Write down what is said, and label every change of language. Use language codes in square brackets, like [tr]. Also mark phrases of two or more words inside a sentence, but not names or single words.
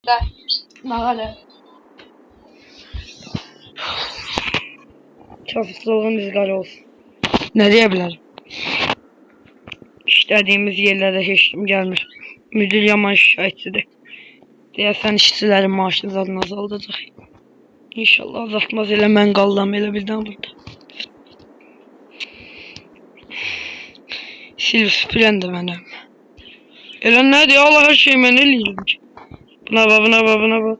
[az] Da. Nağalı. Çapsızlığın rüzgarı olsun. [tr] Ne diyebilirim? İşlediğimiz yerlerde hiçbir gelmir. [az] Müdür yaman şikayetçidir. Deyəsən işçilərin maaşını zaten azaldacaq. İnşallah azaltmaz, elə mən qaldım elə birdən burada. Sil süpürən də mənəm. Elə nədir? Allah hər şeyi mən eləyirəm ki. Buna bax, buna bax, buna bax.